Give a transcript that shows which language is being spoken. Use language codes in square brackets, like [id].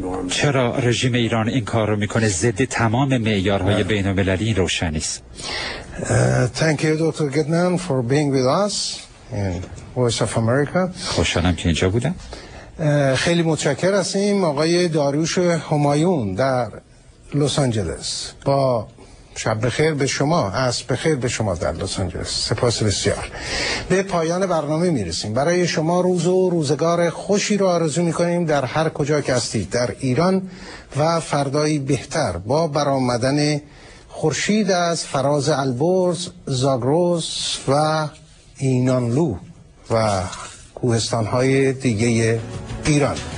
[fa] چرا رژیم ایران این کار رو میکنه؟ ضد تمام معیارهای بین‌المللی روشن است. [en] Thank you, Dr. Goodman, for being with us in Voice of America. [fa] خوشحالم که اینجا بودم. خیلی متشکر هستیم آقای داریوش همایون در لس آنجلس. با شب بخیر به شما، عصر بخیر به شما در لس آنجلس. سپاس بسیار. به پایان برنامه میرسیم. برای شما روز و روزگار خوشی رو آرزو میکنیم در هر کجا که هستید، در ایران و فردایی بهتر با برآمدن خورشید از فراز البرز، زاگرس و اینانلو و کوهستان‌های دیگه ایران.